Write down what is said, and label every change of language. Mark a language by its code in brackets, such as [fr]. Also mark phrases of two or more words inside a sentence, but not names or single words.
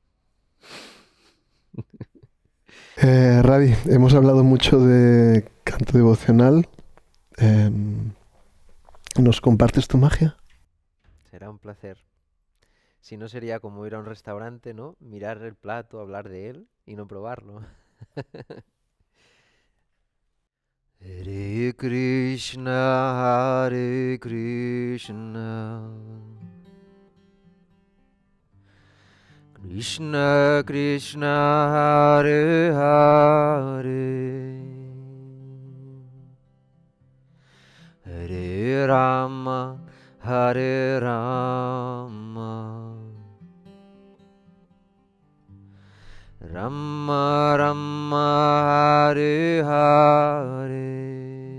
[es] Ravi, hemos hablado mucho de canto devocional. ¿Nos compartes tu magia? Será un placer. Si no sería como ir a un restaurante, ¿no? Mirar el plato, hablar de él y no probarlo. [sa] Hare Krishna, Hare Krishna, Krishna Krishna, Hare Hare, Hare Rama, Hare Rama, Rama Rama, Hare Hare.